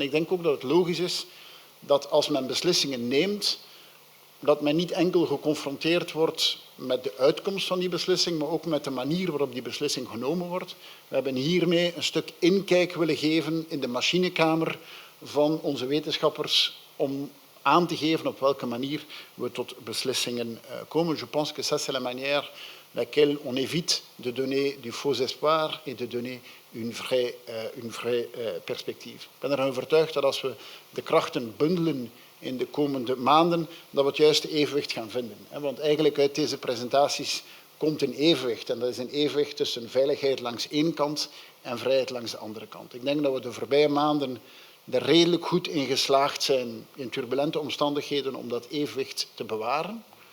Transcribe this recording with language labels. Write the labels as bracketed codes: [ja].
[nl] Ik denk ook dat het logisch is dat als men beslissingen neemt, dat men niet enkel geconfronteerd wordt met de uitkomst van die beslissing, maar ook met de manier waarop die beslissing genomen wordt. We hebben hiermee een stuk inkijk willen geven in de machinekamer van onze wetenschappers om aan te geven op welke manier we tot beslissingen komen. [fr] Je pense que ça c'est la manière laquelle on évite de donner du faux espoir et de donner une vraie perspectief. [nl] Ik ben ervan overtuigd dat als we de krachten bundelen in de komende maanden, dat we het juiste evenwicht gaan vinden. Want eigenlijk uit deze presentaties komt een evenwicht. En dat is een evenwicht tussen veiligheid langs één kant en vrijheid langs de andere kant. Ik denk dat we de voorbije maanden er redelijk goed in geslaagd zijn in turbulente omstandigheden om dat evenwicht te bewaren.